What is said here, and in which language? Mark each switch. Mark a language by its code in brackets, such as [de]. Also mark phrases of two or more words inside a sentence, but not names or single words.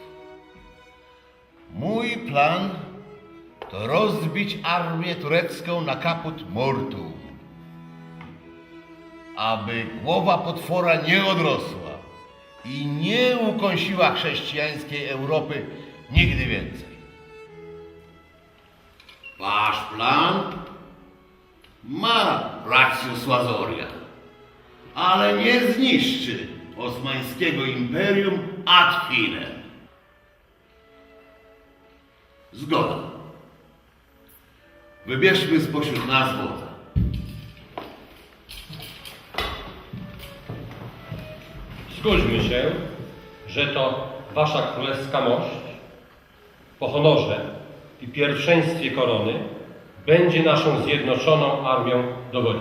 [pl] Mój plan to rozbić armię turecką na [la] kaput mortu, [pl] aby głowa potwora nie odrosła i nie ukąsiła chrześcijańskiej Europy nigdy więcej. Wasz plan ma rację Słazoria, ale nie zniszczy osmańskiego imperium [la] ad finem. [pl] Zgoda. Wybierzmy spośród nas wodza. Zgódźmy się, że to wasza królewska mość po honorze i pierwszeństwie korony będzie naszą zjednoczoną armią dowodzić.